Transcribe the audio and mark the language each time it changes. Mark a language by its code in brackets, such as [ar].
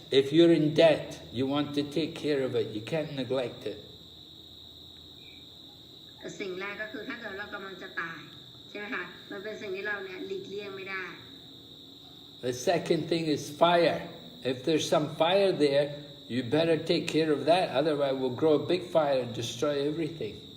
[en] If you're in debt, you want to take care of it. You can't neglect it. [th] สิ่งแรกก็คือถ้าเกิดเรากำลังจะตายใช่ไหมคะมันเป็นสิ่งที่เราเนี่ยหลีกเลี่ยงไม่ได้ [en] The second thing is fire. If there's some fire there, you better take care of that. Otherwise, we'll grow a big fire and destroy everything.